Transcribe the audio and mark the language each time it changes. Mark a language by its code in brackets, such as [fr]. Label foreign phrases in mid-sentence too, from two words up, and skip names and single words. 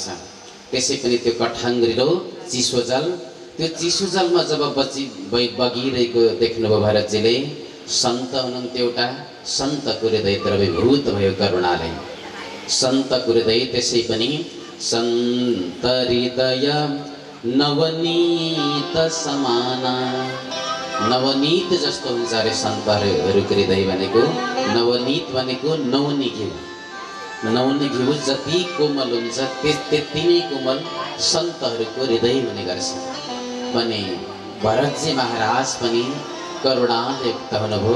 [ne] त्यसै पनि त्यो कठङ्ग्रिलो चिसो जल, त्यो चिसो जलमा जब बगिरहेको देख्नुभयो भरतजीले, सन्त हुनुहुन्थ्यो एउटा, सन्तको हृदय द्रवीभूत भयो करुणाले। सन्तको हृदय त्यसै पनि [hi] सन्त हृदय नवनीत समाना। [ne] नवनीत जस्तो हुन्छ अरे सन्तहरूको हृदय भनेको। नवनीत भनेको नौनी घिउ, नौनी घिउ जति कोमल हुन्छ त्यति नै कोमल सन्तहरूको हृदय हुने गर्छ। भने भरतजी महाराज पनि करुणाले युक्त हुनुभयो।